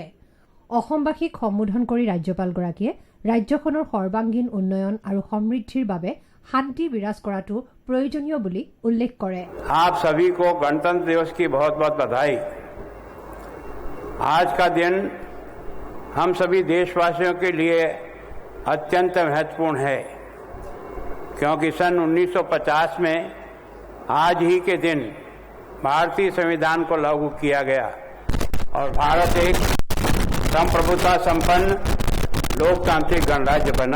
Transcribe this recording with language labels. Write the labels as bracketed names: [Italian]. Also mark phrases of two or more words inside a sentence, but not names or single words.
[Assamese] অসমবাসীক সম্বোধন কৰি ৰাজ্যপালগৰাকীয়ে ৰাজ্যখনৰ সৰ্বাংগীন উন্নয়ন আৰু সমৃদ্ধিৰ বাবে শান্তি বিৰাজ কৰাটো প্ৰয়োজনীয় বুলি উল্লেখ কৰে। [Hindi] आप सभी को गणतंत्र दिवस की बहुत बहुत बधाई। आज का दिन हम सभी देशवासियों के लिए अत्यंत महत्वपूर्ण है, क्योंकि सन 1950 में आज ही के दिन भारतीय संविधान को लागू किया गया और भारत एक संप्रभुता संपन्न लोकतांत्रिक गणराज्य बना।